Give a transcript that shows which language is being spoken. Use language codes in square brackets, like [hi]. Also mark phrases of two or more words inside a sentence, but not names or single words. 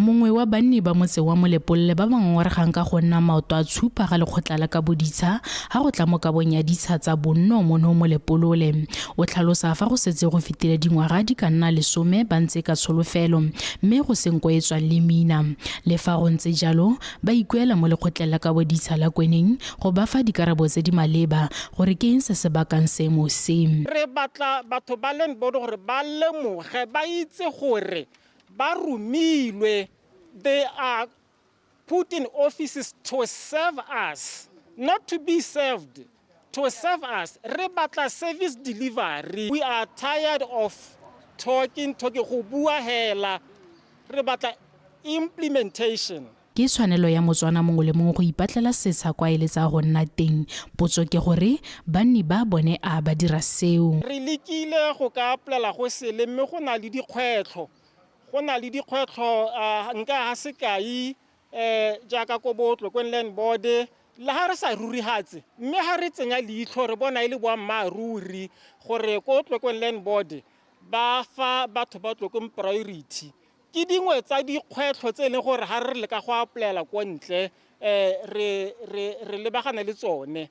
[tn] Mongwe wa banni ba motse wa Molepolle ba bangongwaregang ka go nna maoto a tshupa ga lekgotla la ka boditsha ha go tla mo kabong ya ditsha tsa bonno mo no Molepolole o tlhalosa fa go setse go fetile dingwaga di ka nna 10 ba ntse ka tsholofelo mme go senko e tswa le mina le fa go ntse jalo ba ikuela mo lekgotla la ka boditsha la kweneng go ba fa dikarabo tse di leba gore ke eng se se bakang seemo se. Re batla batho ba leng bodo gore ba lemoge ba itse gore ba rumilwe. [en] They are put in offices to serve us, not to be served, to serve us. [tn] Re batla [en] service delivery. We are tired of talking [tn] go bua hela. Re batla implementation. Ke tshwanelo ya Motswana mongwe le mongwe go ipatlela setsha kwa eletsa go nna teng potso ke gore banni ba bone a ba dira seo. Re lekile go ka aplela go se le mme go na le dikgwetlho nka ha se kai jaaka ko botlo ko [en] land board [tn] le ha re sa rurihatse mme ha re tsenya leitlho re bona ile boammaruri gore ko tlo ko [en] land board [tn] ba fa batho ba tlo ko priority ke dingwe tsa dikgwetlho tse leng gore ha re le ka go aplela ko ntle re lebagana le tsone.